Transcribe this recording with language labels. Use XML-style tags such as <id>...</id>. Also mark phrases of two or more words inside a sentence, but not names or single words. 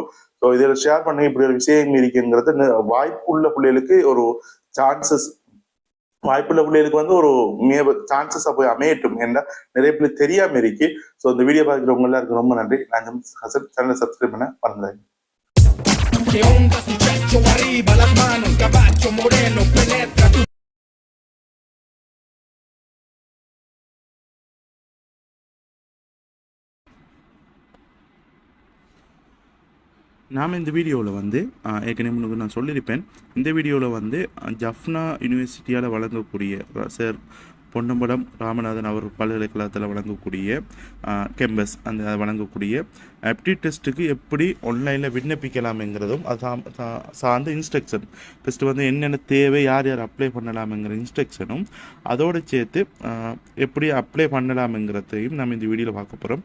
<ta>ஸோ இதில் ஷேர் பண்ணுங்க. இப்படி ஒரு விஷயம் இருக்குங்கிறது வாய்ப்புள்ள பிள்ளைகளுக்கு ஒரு சான்சஸ், வாய்ப்புள்ள பிள்ளைகளுக்கு வந்து ஒரு சான்சஸா போய் அமையட்டும் என்ற நிறைய பிள்ளை தெரியாம இருக்கு. ஸோ இந்த வீடியோ பார்க்குறவங்க எல்லாருக்கும் ரொம்ப நன்றி. நான்</ta> <en>channel subscribe</en> <ta>பண்ண மறந்துடுறேன்.</ta> <es>¿Qué onda su pecho arriba, las manos, caballo moreno, penetra tu...</es> <ta>நாம் இந்த வீடியோவில் வந்து ஏற்கனவே நான் சொல்லியிருப்பேன். இந்த வீடியோவில் வந்து ஜஃப்னா யூனிவர்சிட்டியால் வழங்கக்கூடிய சார் பொன்னம்பலம் ராமநாதன் அவர் பல்கலைக்கழகத்தில் வழங்கக்கூடிய கேம்பஸ் அந்த வழங்கக்கூடிய</ta> <en>apti test</en> <ta>எப்படி ஆன்லைனில் விண்ணப்பிக்கலாம்ங்கிறதும் அது சார்ந்த இன்ஸ்ட்ரக்ஷன், ஃபஸ்ட்டு வந்து என்னென்ன தேவை, யார் யார் அப்ளை பண்ணலாம்ங்கிற இன்ஸ்ட்ரக்ஷனும் அதோடு சேர்த்து எப்படி அப்ளை பண்ணலாம்ங்கிறதையும் நம்ம இந்த வீடியோவில் பார்க்க போகிறோம்.</ta>